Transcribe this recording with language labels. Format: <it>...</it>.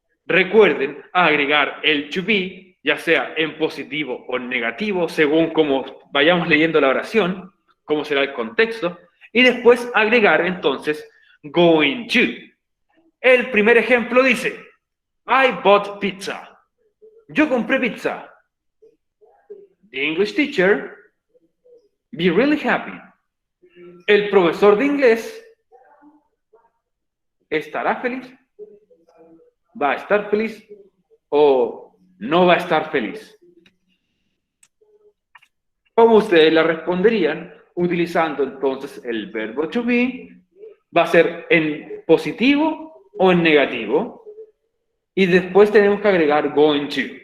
<es>Recuerden agregar el to be, ya sea en positivo o en negativo, según como vayamos leyendo la oración, cómo será el contexto, y después agregar entonces going to. El primer ejemplo dice,</es> <en>I bought pizza.</en> <es>Yo compré pizza.</es> <en>The English teacher, be really happy.</en> <es>El profesor de inglés estará feliz, va a estar feliz o no va a estar feliz. ¿Cómo ustedes la responderían? Utilizando entonces el verbo to be, va a ser en positivo o en negativo, y después tenemos que agregar going to.</es>